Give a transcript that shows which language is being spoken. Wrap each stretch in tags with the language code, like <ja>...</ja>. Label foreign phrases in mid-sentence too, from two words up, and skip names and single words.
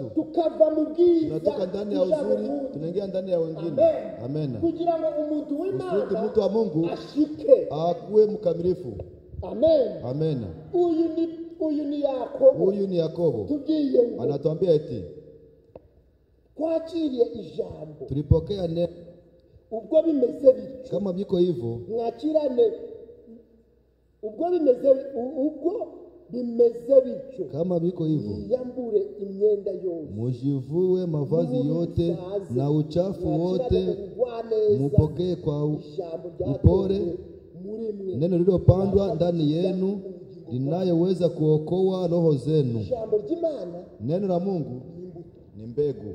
<sw>Tunatoka ndani ya uzuri tunaingia ndani ya wengine. Amen. Kusudi mtu wa Mungu akuwe mkamilifu. Amen. Huyu ni Yakobo. Anatuambia eti</sw> <rn>twakiriye ijambo,</rn> <sw>tulipokea neno,</sw> <rn>ubwo bimeze bityo,</rn> <sw>kama biko hivyo</sw> <rn>mwakirane. Ubwo bimeze bityo,</rn> <sw>kama biko hivyo,</sw> <rn>yambure imyenda yose,</rn> <sw>mujivue mavazi yote na uchafu wote, mupokee kwa upole neno lililopandwa ndani yenu, linayoweza kuokoa roho zenu. Neno la Mungu ni mbegu.</sw>